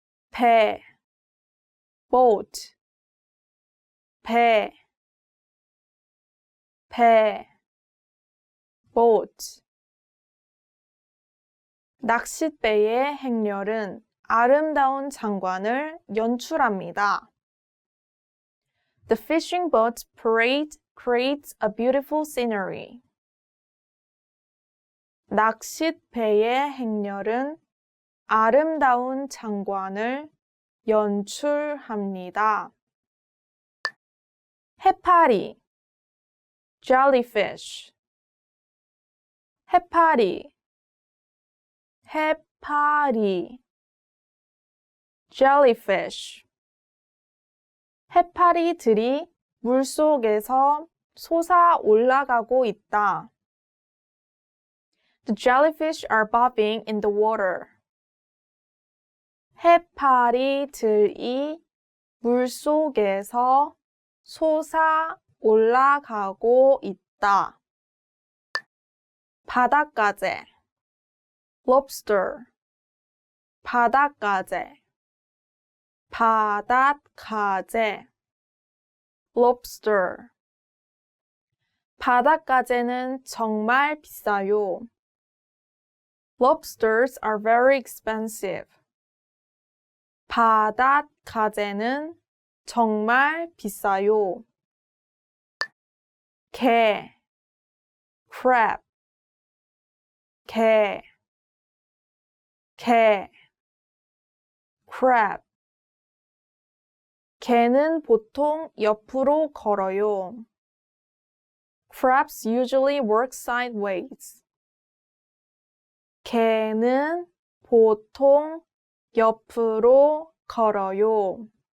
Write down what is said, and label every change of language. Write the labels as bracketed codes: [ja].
[ko] 배, boat, 배, boat. 낚싯배의 행렬은 아름다운 장관을 연출합니다. [en] The fishing boat parade creates a beautiful scenery. [ko] 낚싯배의 행렬은 아름다운 장관을 연출합니다. 해파리, jellyfish. 해파리, 해파리, jellyfish. 해파리들이 물속에서 솟아 올라가고 있다. [en] The jellyfish are bobbing in the water. [ko] 해파리들이 물속에서 솟아 올라가고 있다. 바닷가재, lobster. 바닷가재, 바닷가재, lobster. 바닷가재는 정말 비싸요. [en] Lobsters are very expensive. [ko] 바닷가재는 정말 비싸요. 게, crab, 게, crab. 개는 보통 옆으로 걸어요. [en] Crabs usually work sideways. [ko] 개는 보통 옆으로 걸어요.